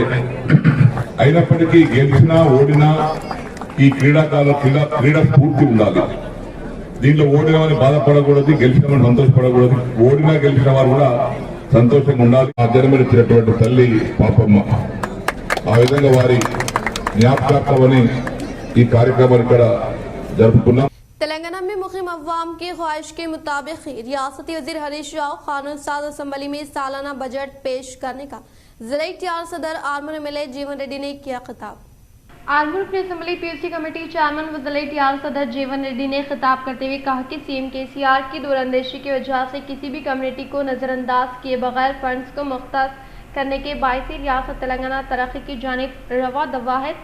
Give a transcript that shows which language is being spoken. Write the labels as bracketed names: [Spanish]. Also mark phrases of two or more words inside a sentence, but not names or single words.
[Telugu] అయినప్పటికీ గెలిచినా ఓడినా ఈ క్రీడా స్ఫూర్తి ఉండాలి. దీంట్లో ఓడినామని బాధపడకూడదు, గెలిచినామని సంతోషపడకూడదు. ఓడినా గెలిచిన వారు కూడా సంతోషంగా ఉండాలి. ఆ జన్మనిచ్చినటువంటి తల్లి పాపమ్మ ఆ విధంగా వారి జ్ఞాపకార్థమని ఈ కార్యక్రమాన్ని ఇక్కడ జరుపుకున్నాం. [Urdu] تلنگانہ میں مقیم عوام کی خواہش کے مطابق ریاستی وزیر ہریش راؤ قانون ساز اسمبلی میں سالانہ بجٹ پیش کرنے کا ضلع TR صدر آرمور MLA جیون ریڈی نے کیا خطاب. آرمور اپنی اسمبلی [English] PUC committee chairman [Urdu] و ضلع TR صدر جیون ریڈی نے خطاب کرتے ہوئے کہا کہ CM KCR کی دور اندیشی کی وجہ سے کسی بھی کمیونٹی کو نظر انداز کیے بغیر فنڈز کو مختص کرنے کے باعث ریاست تلنگانہ ترقی کی جانب رواں دوا ہے.